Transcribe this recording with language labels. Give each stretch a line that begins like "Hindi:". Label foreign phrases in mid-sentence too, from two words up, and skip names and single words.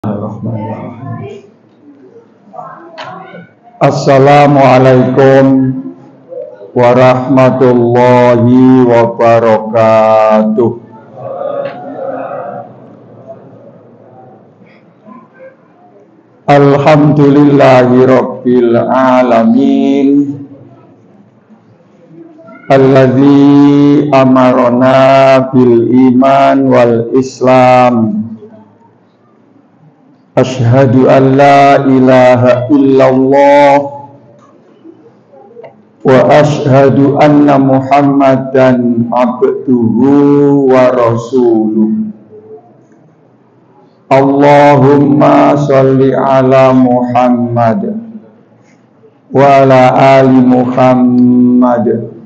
Arabic: بسم الله الرحمن الرحيم. السلام عليكم ورحمة الله وبركاته. الحمد لله رب العالمين, الذي أمرنا بالإيمان والإسلام. أشهد أن لا إله إلا الله وأشهد أن محمدا عبده ورسوله. اللهم صل على محمد وعلى آل محمد.